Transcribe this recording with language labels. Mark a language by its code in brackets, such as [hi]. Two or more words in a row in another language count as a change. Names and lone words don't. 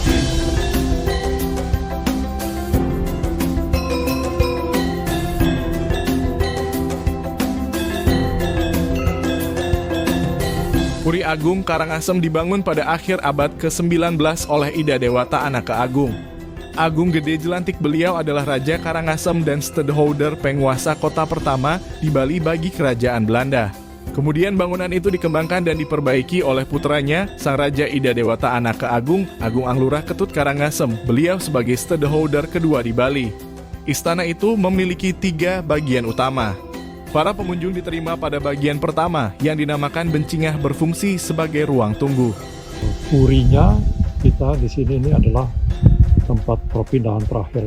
[id] Puri Agung Karangasem dibangun pada akhir abad ke-19 oleh Ida Dewata Anaka Agung. Agung Gede Jelantik beliau adalah Raja Karangasem dan stadholder penguasa kota pertama di Bali bagi kerajaan Belanda. Kemudian bangunan itu dikembangkan dan diperbaiki oleh putranya, Sang Raja Ida Dewata Anaka Agung, Agung Anglurah Ketut Karangasem, beliau sebagai stadholder kedua di Bali. Istana itu memiliki 3 bagian utama. Para pengunjung diterima pada bagian pertama yang dinamakan Bencingah, berfungsi sebagai ruang tunggu. Purinya kita di sini ini adalah tempat perpindahan terakhir.